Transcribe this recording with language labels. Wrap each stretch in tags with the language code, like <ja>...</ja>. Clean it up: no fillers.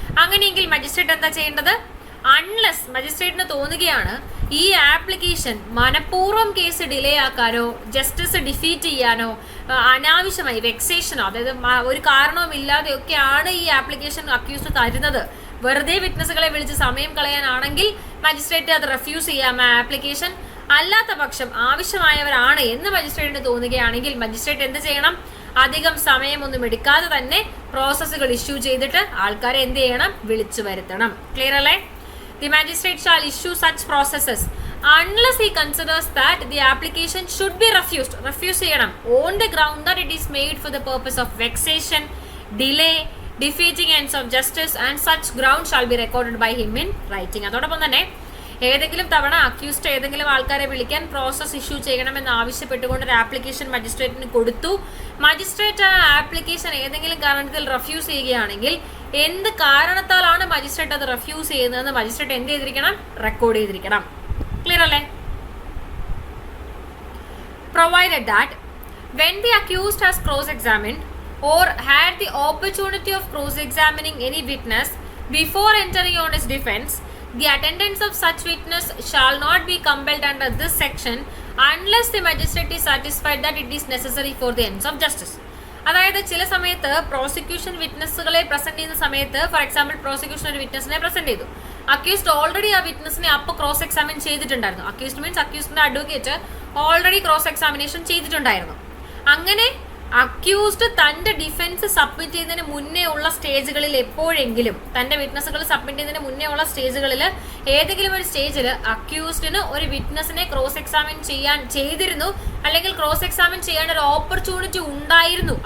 <ml>അങ്ങനെയെങ്കിൽ മജിസ്ട്രേറ്റ് എന്താ ചെയ്യേണ്ടത്, അൺലെസ് മജിസ്ട്രേറ്റിന് തോന്നുകയാണ് ഈ ആപ്ലിക്കേഷൻ മനഃപൂർവ്വം കേസ് ഡിലേ ആക്കാനോ ജസ്റ്റിസ് ഡിഫീറ്റ് ചെയ്യാനോ അനാവശ്യമായി വെക്സേഷനോ, അതായത് ഒരു കാരണവുമില്ലാതെയൊക്കെയാണ് ഈ ആപ്ലിക്കേഷൻ അക്യൂസ്ഡ് തരുന്നത്, വെറുതെ വിറ്റ്നസുകളെ വിളിച്ച് സമയം കളയാനാണെങ്കിൽ മജിസ്ട്രേറ്റ് അത് റെഫ്യൂസ് ചെയ്യാം ആ ആപ്ലിക്കേഷൻ. അല്ലാത്ത പക്ഷം ആവശ്യമായവരാണ് എന്ന് മജിസ്ട്രേറ്റിന് തോന്നുകയാണെങ്കിൽ മജിസ്ട്രേറ്റ് എന്ത് ചെയ്യണം, അധികം സമയമൊന്നും എടുക്കാതെ തന്നെ പ്രോസസ്സുകൾ ഇഷ്യൂ ചെയ്തിട്ട് ആൾക്കാരെ എന്ത് ചെയ്യണം, വിളിച്ചു വരുത്തണം. ക്ലിയർ അല്ലേ?</ml> <en>The magistrate shall issue such processes unless he considers that the application should be refused. Refuse</en> <ml>ചെയ്യണം</ml> <en>on the ground that it is made for the purpose of vexation, delay, defeating ends of justice, and such ground shall be recorded by him in writing.</en> <ml>അതോടൊപ്പം തന്നെ ഏതെങ്കിലും തവണ accused ഏതെങ്കിലും ആൾക്കാരെ വിളിക്കാൻ process issue ചെയ്യണമെന്ന് ആവശ്യപ്പെട്ടുകൊണ്ട് ഒരു ആപ്ലിക്കേഷൻ മജിസ്ട്രേറ്റിന് കൊടുത്തു. മജിസ്ട്രേറ്റ് ആ ആപ്ലിക്കേഷൻ ഏതെങ്കിലും കാരണത്തിൽ റെഫ്യൂസ് ചെയ്യുകയാണെങ്കിൽ എന്ത് കാരണത്താലാണ് മജിസ്ട്രേറ്റ് അത് റെഫ്യൂസ് ചെയ്യുന്നതെന്ന് മജിസ്ട്രേറ്റ് എന്ത് ചെയ്തിരിക്കണം? റെക്കോർഡ് ചെയ്തിരിക്കണം. ക്ലിയർ അല്ലേ?</ml> <en>Provided that when the accused has cross-examined or had the opportunity of cross-examining any witness before entering on his defense, the attendance of such witness shall not be compelled under this section unless the magistrate is satisfied that it is necessary for the ends of justice.</en> <ml>അതായത് ചില സമയത്ത് prosecution വിറ്റ്നസ്സുകളെ present ചെയ്യുന്ന സമയത്ത്, for example prosecution ഒരു വിറ്റ്നസിനെ present ചെയ്തു, accused already ആ വിറ്റ്നസിനെ അപ്പോൾ cross examine ചെയ്തിട്ടുണ്ടായിരുന്നു. Accused means അക്യൂസ്ഡിന്റെ advocate already cross examination ചെയ്തിട്ടുണ്ടായിരുന്നു. അങ്ങനെ അക്യൂസ്ഡ് തന്റെ ഡിഫൻസ് സബ്മിറ്റ് ചെയ്യുന്നതിന് മുന്നേ ഉള്ള സ്റ്റേജുകളിൽ എപ്പോഴെങ്കിലും, തന്റെ വിറ്റ്നസ്സുകൾ സബ്മിറ്റ് ചെയ്യുന്നതിന് മുന്നേ ഉള്ള സ്റ്റേജുകളിൽ ഏതെങ്കിലും ഒരു സ്റ്റേജിൽ അക്യൂസ്ഡിന് ഒരു വിറ്റ്നസിനെ ക്രോസ് എക്സാമിൻ ചെയ്തിരുന്നു, അല്ലെങ്കിൽ ക്രോസ് എക്സാമിൻ ചെയ്യാൻ ഒരു ഓപ്പർച്യൂണിറ്റി ഉണ്ടായിരുന്നു.</ml>